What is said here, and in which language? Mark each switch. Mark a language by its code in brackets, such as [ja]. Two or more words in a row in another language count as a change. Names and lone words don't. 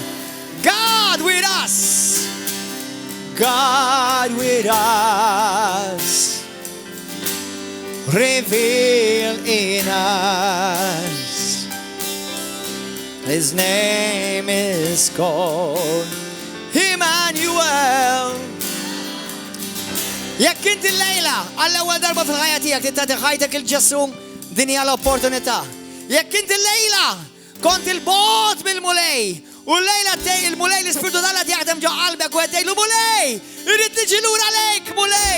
[en] God with us. God with us. Reveal in us. His name is called Emmanuel. [mt] Jekk inti l-lejla għall-ewwel darba fil-ħajja tiegħek titgħati ħajtek il-Ġesu, din hija l-opportunità. Jekk inti l-lejla kont il-bogħod mill-mulej u l-lejla il-mulej l-Ispiritu tal-Alla jaħdem ġo qalbek u qed tgħidlu mulej, irid niġi lura lejk mulej.